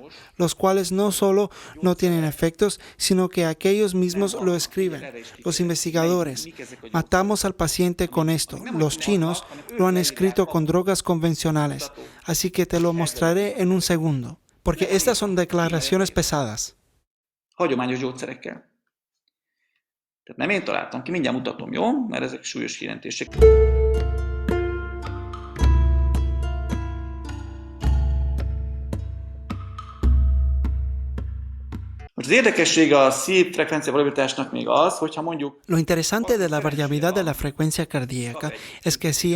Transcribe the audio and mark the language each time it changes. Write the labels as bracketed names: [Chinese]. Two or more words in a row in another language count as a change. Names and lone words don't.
[Spanish] Los cuales no solo no tienen efectos, sino que aquellos mismos lo escriben. Los investigadores, matamos al paciente con esto. Los chinos lo han escrito con drogas convencionales. Así que te lo mostraré en un segundo, porque estas son declaraciones pesadas. [Hungarian] Hagyományos gyógyszerekkel. Tehát nem én találtam ki, mindjárt mutatom, jó? Mert ezek súlyos kijelentések. [Spanish] Lo interesante de la variabilidad de la frecuencia cardíaca es que si